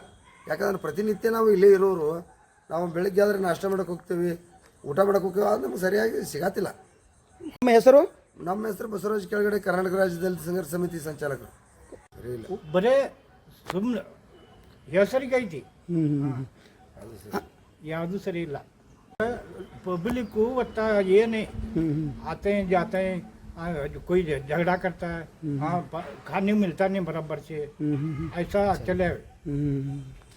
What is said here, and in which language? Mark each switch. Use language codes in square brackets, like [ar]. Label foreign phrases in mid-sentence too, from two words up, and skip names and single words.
[kn] ಯಾಕಂದ್ರೆ ಪ್ರತಿನಿತ್ಯ ನಾವು ಇಲ್ಲೇ ಇರೋರು, ನಾವು ಬೆಳಗ್ಗೆ ಆದರೆ ನಾಷ್ಟ ಮಾಡೋಕೆ ಹೋಗ್ತೀವಿ, ಊಟ ಮಾಡೋಕೆ ಹೋಗ್ತೀವಿ, ಅದು ನಮ್ಗೆ ಸರಿಯಾಗಿ ಸಿಗತ್ತಿಲ್ಲ. ನಮ್ಮ ಹೆಸರು ಬಸವರಾಜ್ ಕೆಳಗಡೆ, ಕರ್ನಾಟಕ ರಾಜ್ಯದಲ್ಲಿ ಸಂಘರ್ಷ ಸಮಿತಿ ಸಂಚಾಲಕರು. ಸರಿ ಇಲ್ಲ, ಬರೇ ಸುಮ್ಮನೆ ಹೆಸರಿಗೆ ಐತಿ, ಯಾವುದು ಸರಿ ಇಲ್ಲ. [hi] पब्लिक वत्ता ये नहीं आते हैं जाते हैं, कोई झगड़ा करता है, हाँ खाने मिलता नहीं बराबर से, ऐसा चले।